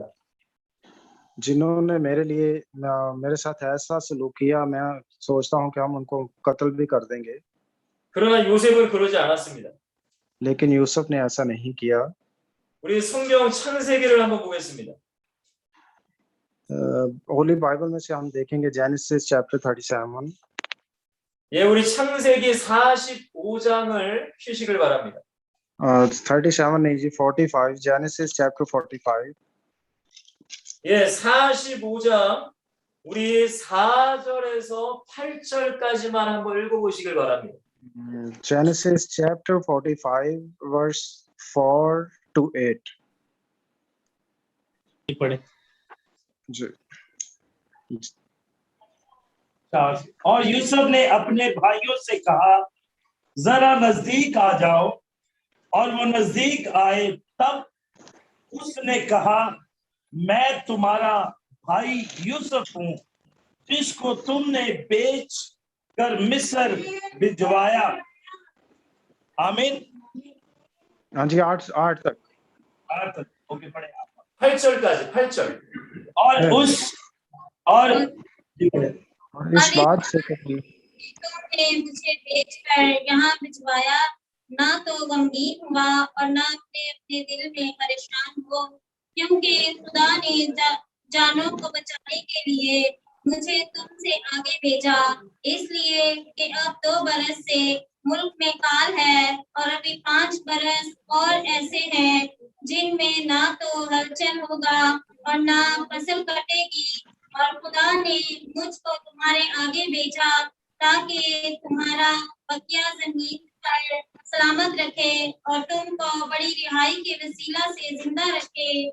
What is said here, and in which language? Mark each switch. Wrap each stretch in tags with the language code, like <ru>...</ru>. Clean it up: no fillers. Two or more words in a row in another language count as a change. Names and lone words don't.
<hi>जिन्होंने मेरे साथ ऐसा सलूक किया, मैं सोचता हूँ कि हम उनको कत्ल भी कर देंगे।</hi> <ko>그러나 요셉은 그러지 않았습니다.</ko> <hi>लेकिन यूसुफ ने ऐसा नहीं किया।</hi> <ko>우리 성경 창세기를 한번 보겠습니다.</ko> <en>Holy Bible</en> <hi>में से हम देखेंगे</hi> <en>Genesis chapter 37.</en> <ko>예, 우리 창세기 45장을 펴시길 바랍니다.</ko> <hi>37 नहीं जी, 45,</hi> <en>Genesis chapter 45.</en> <ko>예, 45장 우리 4절에서 8절까지만 한번 읽어보시길 바랍니다.</ko> <en>Genesis chapter 45 verse 4 to 8।</en> <hi>पढ़े। जी। और यूसुफ ने अपने भाइयों से कहा, जरा नजदीक आ जाओ, और वो नजदीक आए। तब उसने कहा, मैं तुम्हारा भाई यूसुफ हूँ, जिसको तुमने बेच कर मिस्र भिजवाया। आमीन। हाँ जी, 8 तक। 8 तक ओके, पढ़े आप।</hi> <ko>8절까지 8절।</ko> <hi>और इस बात से तुमने मुझे बेचकर यहाँ भिजवाया, ना तो गमगीन हुआ और ना अपने अपने दिल में परेशान हो, क्योंकि खुदा ने जानों को बचाने के लिए मुझे तुमसे आगे भेजा, इसलिए कि अब 2 बरस से मुल्क में काल है और अभी 5 बरस और ऐसे हैं जिनमें ना तो हलचल होगा और ना फसल कटेगी, और खुदा ने मुझको तुम्हारे आगे भेजा ताकि तुम्हारा बकिया जमीन पर सलामत रखे और तुमको बड़ी रिहाई के वसीला से जिंदा रखे।</hi>